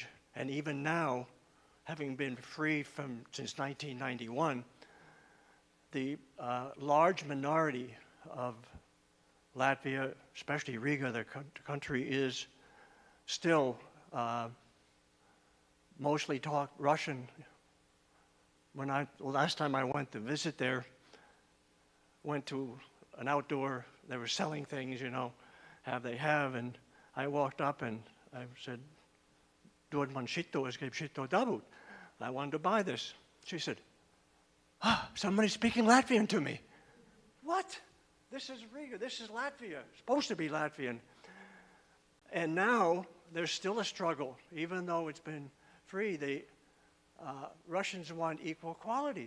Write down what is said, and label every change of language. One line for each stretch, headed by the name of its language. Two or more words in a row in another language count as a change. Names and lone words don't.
English: And even now, having been free since 1991, the large minority of Latvia, especially Riga, the country, is still mostly talk Russian. Last time I went to visit there, went to an outdoor, they were selling things, you know, and I walked up and I said,
Latvian: "Dod man šito, es gribu šito dabūt."
English: I wanted to buy this. She said, "Somebody's speaking Latvian to me." What? This is Riga, this is Latvia, it's supposed to be Latvian. And now there's still a struggle, even though it's been free. The Russians want equal quality.